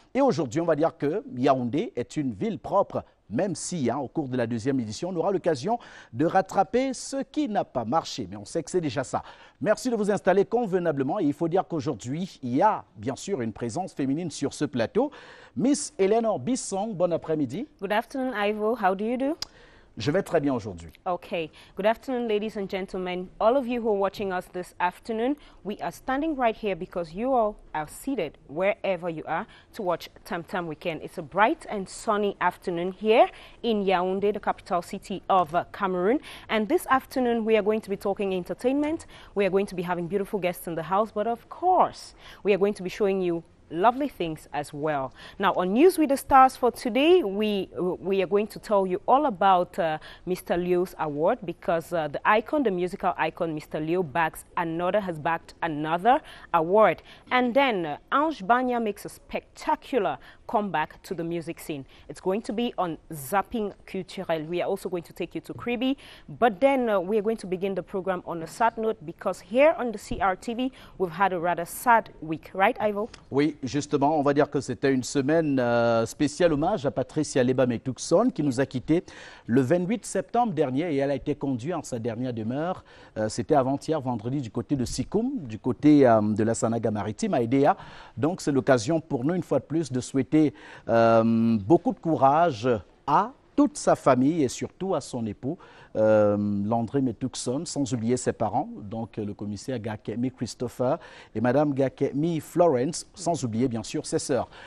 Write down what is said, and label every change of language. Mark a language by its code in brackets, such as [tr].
[fr] Et aujourd'hui, on va dire que Yaoundé est une ville propre. Même si, au cours de la deuxième édition, on aura l'occasion de rattraper ce qui n'a pas marché. Mais on sait que c'est déjà ça. Merci de vous installer convenablement. Et il faut dire qu'aujourd'hui, il y a bien sûr une présence féminine sur ce plateau. Miss Eleanor Bissong, bon après-midi. [en] Good afternoon, Ivo. How do you do? [fr] Je vais très bien aujourd'hui. [en] Okay. Good afternoon, ladies and gentlemen. All of you who are watching us this afternoon, we are standing right here because you all are seated wherever you are to watch Tam Tam Weekend. It's a bright and sunny afternoon here in Yaoundé, the capital city of Cameroon. And this afternoon, we are going to be talking entertainment. We are going to be having beautiful guests in the house. But of course, we are going to be showing you lovely things as well. Now, on News with the Stars for today, we are going to tell you all about Mr. Leo's award because the icon, the musical icon, Mr. Leo has backed another award. And then Ange Banya makes a spectacular comeback to the music scene. It's going to be on Zapping Culturel. We are also going to take you to Kribi, but then we are going to begin the program on a sad note because here on the CRTV, we've had a rather sad week, right, Ivo? [fr] Oui, justement, on va dire que c'était une semaine spéciale hommage à Patricia Leba-Metuxon qui nous a quittés le 28 septembre dernier et elle a été conduite en sa dernière demeure. C'était avant-hier, vendredi, du côté de Sikoum, du côté de la Sanaga maritime à Edea. Donc, c'est l'occasion pour nous, une fois de plus, de souhaiter beaucoup de courage à toute sa famille et surtout à son époux, Landry Metuxon, sans oublier ses parents, donc le commissaire Gakemi Christopher et Madame Gakemi Florence, sans oublier bien sûr ses sœurs.